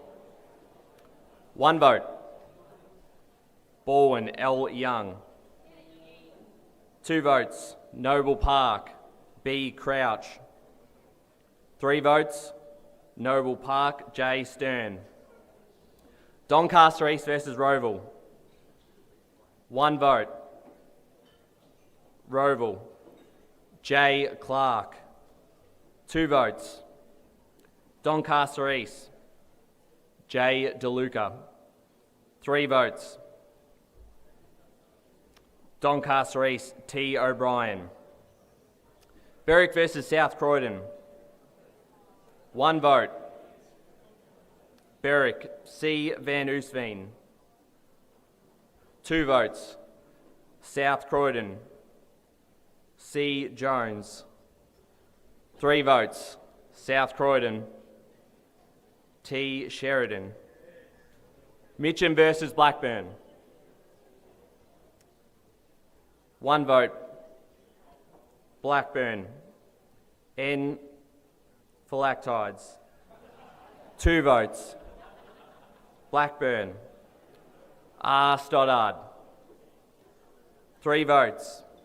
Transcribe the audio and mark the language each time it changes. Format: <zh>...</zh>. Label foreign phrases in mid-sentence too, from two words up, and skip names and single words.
<en>1 vote. Balwyn L. Young. 2 votes. Noble Park B. Crouch. 3 votes. Noble Park J. Stern. Doncaster East versus Roval. 1 vote. Roval J. Clark. 2 votes. Doncaster East, J. DeLuca. 3 votes. Doncaster East, T. O'Brien. Berwick versus South Croydon. 1 vote. Berwick, C. Van Oosveen. 2 votes. South Croydon, C. Jones. 3 votes. South Croydon, T. Sheridan. Mitcham versus Blackburn. 1 vote. Blackburn, N. Phylactides. 2 votes. Blackburn. R. Stoddard. 3 votes.</en>